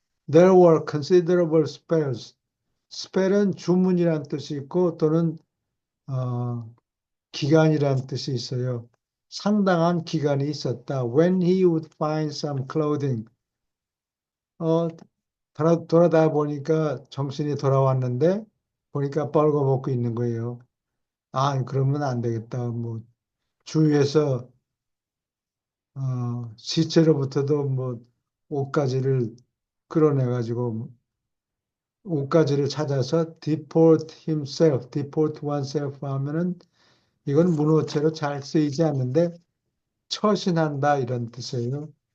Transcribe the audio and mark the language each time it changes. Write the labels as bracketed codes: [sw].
[en] There were considerable spells. [ko] spell은 주문이란 뜻이 있고 또는 기간이란 뜻이 있어요. 상당한 기간이 있었다. [en] When he would find some clothing. [ko] 돌아다 보니까 정신이 돌아왔는데 보니까 빨개벗고 있는 거예요. 그러면 안 되겠다. 뭐 주위에서 시체로부터도 뭐 옷가지를 끌어내가지고 옷가지를 찾아서 [en] deport himself, deport oneself [ko] 하면은 이건 문어체로 잘 쓰이지 않는데 처신한다 이런 뜻이에요.